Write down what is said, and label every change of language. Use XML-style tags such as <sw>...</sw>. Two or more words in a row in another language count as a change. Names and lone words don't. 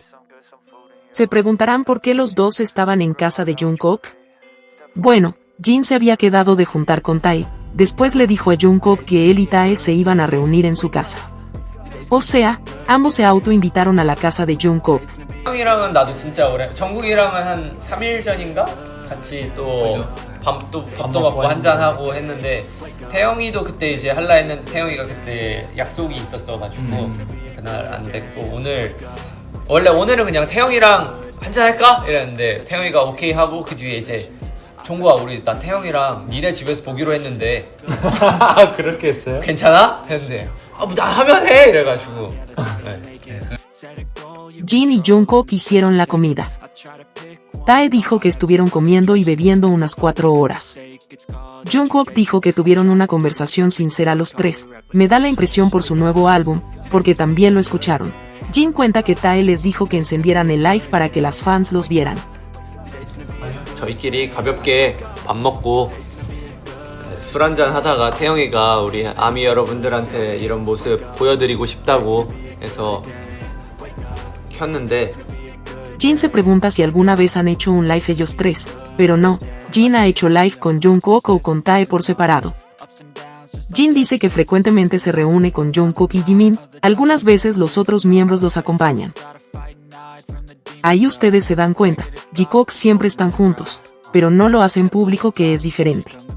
<es>Se preguntarán por qué los dos estaban en casa de Jungkook. Bueno, Jin se había quedado de juntar con Tae, después le dijo a Jungkook que él y Tae se iban a reunir en su casa. O sea, ambos se autoinvitaron a la casa de Jungkook.</es> <ko>형이랑은 나도 진짜 오래, 정국이랑은 한 3일 전인가? 같이 또 밥도 먹고 한잔하고 했는데 태영이도 그때 이제 할라 했는데 태영이가 그때 약속이 있었어가지고 그날 안 됐고 원래 오늘은 그냥 태영이랑 한잔할까? 이랬는데 태영이가 오케이 하고 그 뒤에 이제 종구야 우리 나 태영이랑 니네 집에서 보기로 했는데 그렇게 했어요? 괜찮아? 했는데 나 하면 해! 이래가지고</ko> <es>Jin y Jungkook hicieron la comida. Tae dijo que estuvieron comiendo y bebiendo unas 4 horas. Jungkook dijo que tuvieron una conversación sincera los tres, me da la impresión por su nuevo álbum, porque también lo escucharon. Jin cuenta que Tae les dijo que encendieran el live para que las fans los vieran.</es> <ko>저희끼리 가볍게 밥 먹고 술 한잔 하다가 태영이가 우리 아미 여러분들한테 이런 모습 보여드리고 싶다고 해서 켰는데</ko> <es>Jin se pregunta si alguna vez han hecho un live ellos tres, pero no, Jin ha hecho live con Jungkook o con Tae por separado. Jin dice que frecuentemente se reúne con Jungkook y Jimin, algunas veces los otros miembros los acompañan. Ahí ustedes se dan cuenta, Jungkook siempre están juntos, pero no lo hacen público, que es diferente.</es>